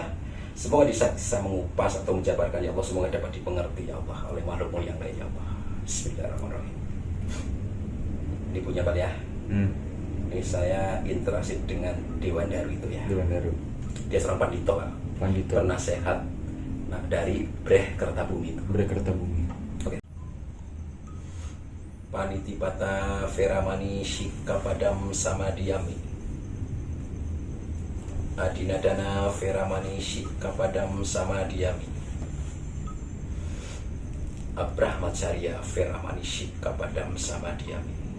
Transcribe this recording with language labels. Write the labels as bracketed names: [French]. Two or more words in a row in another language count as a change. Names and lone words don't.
[Indonesian] Semoga bisa mengupas atau menjabarkan [Arabic] ya Allah, [Indonesian] semoga dapat dipengerti [Arabic] ya Allah [Indonesian] oleh makhlukmu yang lain [Arabic] ya Allah. Bismillahirrahmanirrahim. [Indonesian] Ini punya Pak ya. Ini saya interaksi dengan Dewan Daru itu ya. Dewan Daru. Dia seorang pandito Pak. Pandito. Penasehat dari Bre Kertabumi itu. Bre Kertabumi. Oke. [Pali] Panitipata Veramani Shikapadam Samadhyami. Adinadana Veramani Shikapadam Samadhyami. Abrahmacharya Veramani Shikapadam Samadhyami.